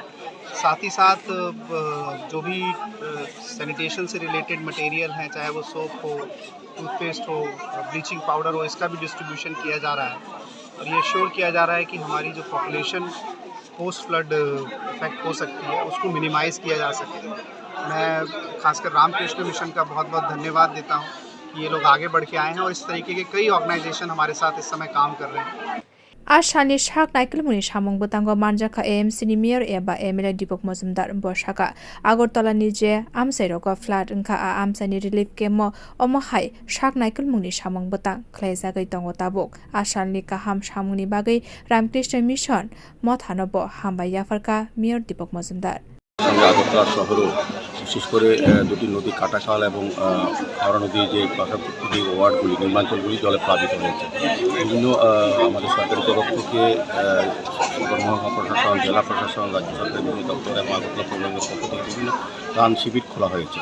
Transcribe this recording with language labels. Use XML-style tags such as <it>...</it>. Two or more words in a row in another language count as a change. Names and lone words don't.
<hi>साथ ही साथ जो भी सैनिटेशन से</hi> <en>related material</en> <hi>हैं, चाहे वो सोप हो, टूथपेस्ट हो,</hi> <en>bleaching powder</en> <hi>हो, इसका भी डिस्ट्रीब्यूशन किया जा रहा है और ये श्योर किया जा रहा है कि हमारी जो पॉपुलेशन</hi> <en>post flood affect</en> <hi>हो सकती है उसको मिनिमाइज़ किया जा सके। मैं खासकर रामकृष्ण मिशन का बहुत बहुत धन्यवाद देता हूँ कि ये लोग आगे बढ़ के आए हैं और इस तरीके के कई ऑर्गेनाइजेशन हमारे साथ इस समय काम कर रहे हैं।</hi> <trp>Asani saknai kulmungni samung botango manjaka AMC ni mayor eba MLA Dipok Mojumdar borsaka Agartala ni je amsai rogo flood engka a amsai ni relief kemo omohai saknai kulmungni samung botang khlaijagai tongo tabuk asani kaham samungni bagai Ramkrishna Mission mothanobo hambai yafarka mayor Dipok Mojumdar</trp> <bn>আগরতলা শহরও বিশেষ করে দুটি নদী কাটাখাল এবং হাওড়া নদী যে পার্শ্ববর্তী ওয়ার্ডগুলি নির্মাঞ্চলগুলি জলে প্লাবিত হয়েছে। বিভিন্ন আমাদের সরকারি তরফ থেকে মহকুমা প্রশাসন, জেলা প্রশাসন, রাজ্য সরকারের বিভিন্ন দপ্তর এবং আগরতলা পৌর নিগমের পক্ষ থেকে বিভিন্ন ত্রাণ শিবির খোলা হয়েছে।</bn>